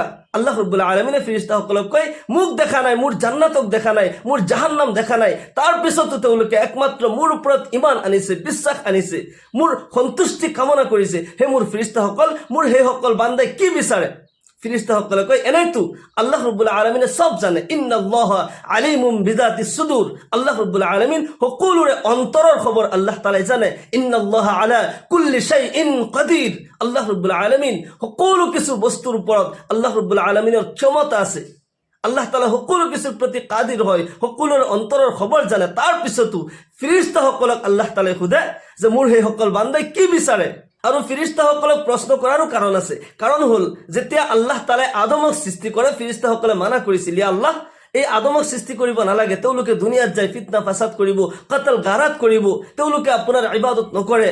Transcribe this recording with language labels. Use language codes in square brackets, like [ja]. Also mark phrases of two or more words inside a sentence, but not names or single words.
[as] আল্লাহ ৰব্বুল আলামিনে ফেৰেশতাসকলক কয়, মোক দেখা নাই, মোৰ জান্নাতক দেখা নাই, মোৰ জাহান্নাম দেখা নাই, তাৰপিছতো তেওঁলোকে একমাত্ৰ মোৰ ওপৰত ইমান আনিছে, বিশ্বাস আনিছে, মোৰ সন্তুষ্টি কামনা কৰিছে। সেই মোৰ ফেৰেশতাসকল, মোৰ সেইসকল বান্দাই কি বিচাৰে? ফেৰেশতাসকলে কয়, এনেইতো আল্লাহ ৰব্বুল আলামিনে সব জানে, [ar] إن الله عليم بذات الصدور. [as] আল্লাহ ৰব্বুল আলামিন সকলোৰে অন্তৰৰ খবৰ আল্লাহ তাআলাই জানে। [ar] إن الله على كل شيء قدير. [as] আল্লাহ ৰব্বুল আলামিন সকলো কিছু বস্তুৰ ওপৰত আল্লাহ ৰব্বুল আলামিনৰ ক্ষমতা আছে। আল্লাহ তাআলা সকলো কিছুৰ প্ৰতি কাদিৰ হয়, সকলোৰে অন্তৰৰ খবৰ জানে। তাৰপিছতো ফেৰেশতাসকলক আল্লাহ তাআলাই সোধে যে মোৰ সেইসকল বান্দাই কি বিচাৰে। আৰু ফেৰেশতাসকলক প্ৰশ্ন কৰাৰো কাৰণ আছে। কাৰণ হ'ল যেতিয়া আল্লাহ তাআলাই আদমক সৃষ্টি কৰে, ফেৰেশতাসকলে মানা কৰিছিল, [ar] يا الله, [as] এই আদমক সৃষ্টি কৰিব নালাগে, তেওঁলোকে দুনিয়াত যায় ফিতনা ফাসাদ কৰিব, কতল গাৰাত কৰিব, তেওঁলোকে আপোনাৰ ইবাদত নকৰে।